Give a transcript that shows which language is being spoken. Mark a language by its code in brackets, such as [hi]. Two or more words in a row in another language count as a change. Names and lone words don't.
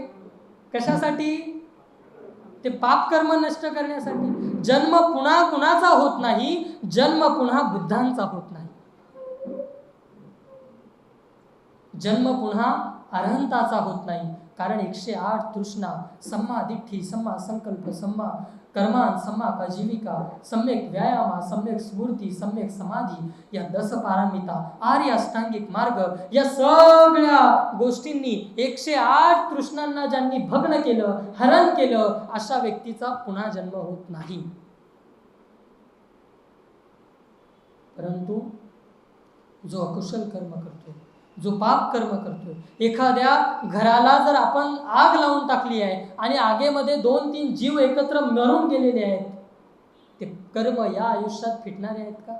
[mr] कशासाठी? ते पाप कर्म नष्ट करण्यासाठी. जन्म पुन्हा कुणाचा होत नाही, जन्म पुन्हा बुद्धांचा होत नाही. जन्म पुन्हा अरहंताचा होत नाही. कारण 108 तृष्णा, [pi] सम्मा दिठ्ठी, सम्मा संकल्प, सम्मा कर्मान, सम्मा आजीविका, [mr] सम्यक व्यायामा, सम्यक स्फूर्ती, सम्यक समाधी, या 10 पारमिता, आर्य अष्टांगिक मार्ग, या सगळ्या गोष्टींनी 108 तृष्णांना ज्यांनी भग्न केलं, हरण केलं, अशा व्यक्तीचा पुन्हा जन्म होत नाही. परंतु जो अकुशल कर्म करतो, जो पाप कर्म करतो, एखाद्या घराला जर आपण आग लावून टाकली आहे आणि आगेमध्ये 2-3 जीव एकत्र मरून गेलेले आहेत, ते कर्म या आयुष्यात फिटणारे आहेत का?